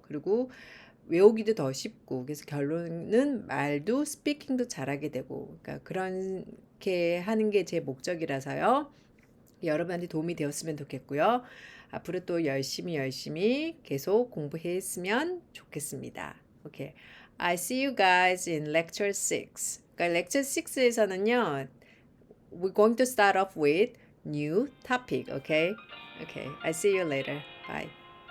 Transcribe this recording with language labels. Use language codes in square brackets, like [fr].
[ko] 그리고 외우기도 더 쉽고 그래서 결론은 말도 스피킹도 잘하게 되고 그러니까 그렇게 하는 게 제 목적이라서요. 여러분한테 도움이 되었으면 좋겠고요. 앞으로 또 열심히 계속 공부했으면 좋겠습니다. 오케이. [en] I see you guys in lecture 6. [ko] 그러니까 lecture 6에서는요. [en] We're going to start off with new topic, okay? Okay. I see you later. Bye.